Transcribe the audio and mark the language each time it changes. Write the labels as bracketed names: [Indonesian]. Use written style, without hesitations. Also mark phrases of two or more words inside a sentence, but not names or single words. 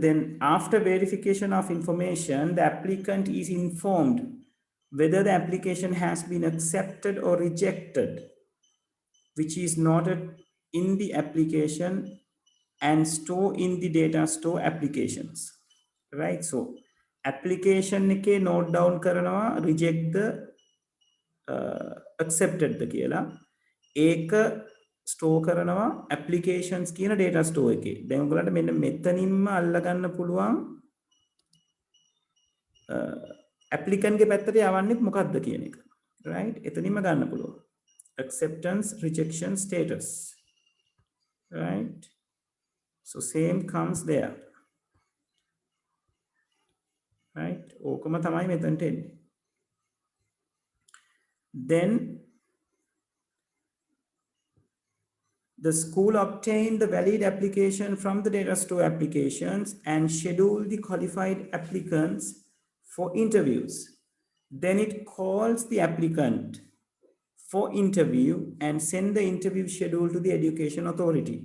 [English] Then after verification of information, the applicant is informed whether the application has been accepted or rejected, which is noted in the application and store in the data store applications, right? So application [Sinhala] එක [English] note down [Sinhala] කරනවා [English] reject the accepted [Sinhala] ද කියලා ඒක store කරනවා applications කියන [English] data store [Sinhala] එකේ. දැන් ඔයගලන්ට මෙන්න මෙතනින්ම අල්ල ගන්න පුළුවන් applicant ගේ පැත්තට යවන්නේ මොකක්ද කියන එක, right? එතනින්ම ගන්න පුළුවන් [English] acceptance rejection status, right? So same comes there, right? [Sinhala] ඕකම තමයි මෙතනට එන්නේ. [English] Then the school obtained the valid application from the data store applications and scheduled the qualified applicants for interviews. Then it calls the applicant for interview and send the interview schedule to the education authority.